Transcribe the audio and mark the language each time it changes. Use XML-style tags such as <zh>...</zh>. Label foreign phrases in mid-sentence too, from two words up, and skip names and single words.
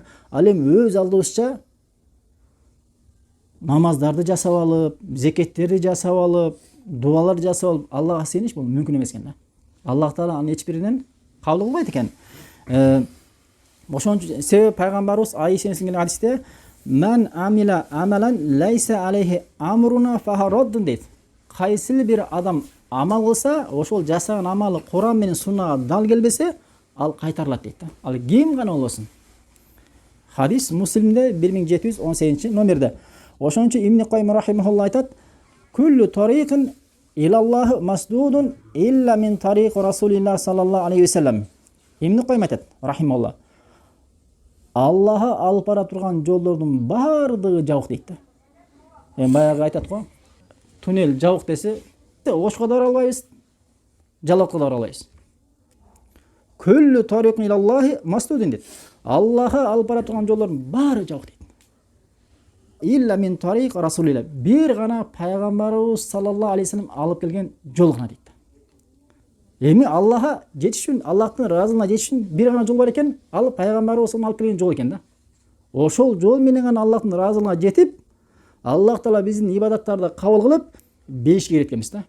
<ky>Ал эми өз алдыбызча намаздарды жасап алып, зекеттерди жасап алып, дуалар жасап алып Аллахка сыйыныш бул мүмкүн эмес экен да. Аллах Таала анын эч биринен кабыл кылбайт экен. Ошон үчүн себеби пайгамбарыбыз Айша келген хадисте</ky> <ar>"من عمل عملا ليس عليه أمرنا فهو رد"</ar> <ky>дейт. Кайсы бир адам амал кылса, ошол жасаган амалы Куран менен Суннага дал келбесе, ал кайтарылат дейт да. Ал ким гана болбосун. Хадис Муслимде 1718 номерде. Ошон үчүн Ибн Кайым рахимахулла айтат:</ky> <ar>"كل طريق إلى الله مسدود إلا من طريق رسول الله صلى الله عليه وسلم."</ar> <ky>Ибн Кайым айтат рахимахулла: Аллаха алып бара турган жолдордун баардыгы жабык дейт да. Эми баягы айтат го, туннель жабык десе, Ошко да бара албайбыз, Жалалатка да бара албайбыз.</ky> <ar>كل طريق إلى الله مسدود дейт.</ar> <ky>Аллаха алып бара турган жолдордун баары жабык дейт.</ky> <ar>إلا من طريق رسول الله.</ar> <ky>Бир гана пайгамбарыбыз</ky> <ar>صلى الله عليه وسلم</ar> <ky>алып келген жол гана дейт. Эми Аллаха жетиш үчүн, Аллахтын ыраазылыгына жетиш үчүн бир гана жол бар экен, ал пайгамбарыбыз алып келген жол экен да. Ошол жол менен гана Аллахтын ыраазылыгына жетип, Аллах Таала биздин ибадаттарды кабыл кылып, бейишке киреткен да.</ky>